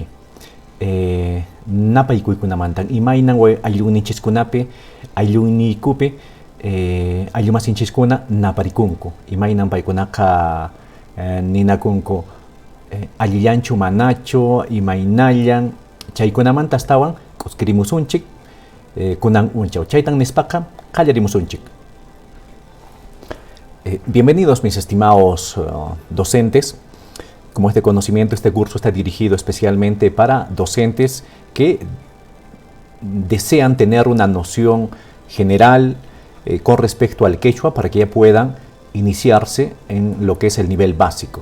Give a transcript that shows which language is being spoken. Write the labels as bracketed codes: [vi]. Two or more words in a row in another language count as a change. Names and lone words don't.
[qu] Napay kuykunamantan imaynan we ayllunnichiskunapi ayllunikupi ayllumasinchiskuna naparikunku. Imaynan paykunaka ninakunku allillanchu manachu imaynallan chaykunamanta astawan k'uskirimusunchik kunan unchaw chaytan nispaka qallarimusunchik. [es] Bienvenidos mis estimados docentes. Como este conocimiento, este curso está dirigido especialmente para docentes que desean tener una noción general con respecto al quechua para que ya puedan iniciarse en lo que es el nivel básico.